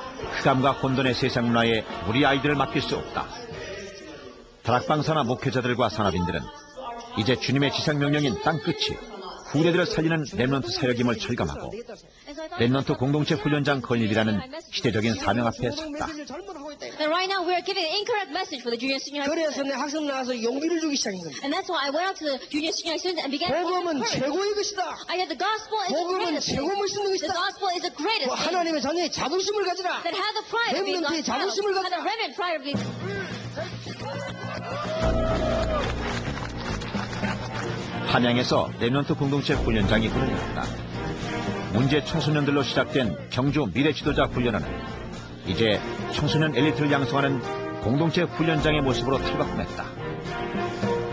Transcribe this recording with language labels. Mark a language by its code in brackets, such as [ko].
[ko] 흑암과 혼돈의 세상 문화에 우리 아이들을 맡길 수 없다. 다락방 산하 목회자들과 산업인들은 이제 주님의 지상명령인 땅끝이 후대들을 살리는 렘넌트 사역임을 절감하고 렘넌트 공동체 훈련장 건립이라는 시대적인 사명 앞에 섰다. [en] And right now we're giving an incorrect message for the junior senior high [ko] 그래서 내 학생 나와서 용기를 주기 시작한 겁니다. [en] And that's why I went out to the junior senior high students and began [ko] 복음은 최고의 것이다. [en] I said the gospel is the [ko] 복음은 [en] greatest thing. [ko] 최고 멋있는 것이다. [en] The gospel is the greatest thing. [ko] 하나님의 자녀의 자부심을 가지라. [en] That have the pride of being [ko] 렘넌트의 [en] God's [ko] 자부심을 [en] child. [ko] 가지라. [en] Have the remnant pride of being [ko] 한양에서 렘넌트 공동체 훈련장이 문을 열었다. 문제 청소년들로 시작된 경주 미래 지도자 훈련은 이제 청소년 엘리트를 양성하는 공동체 훈련장의 모습으로 탈바꿈했다.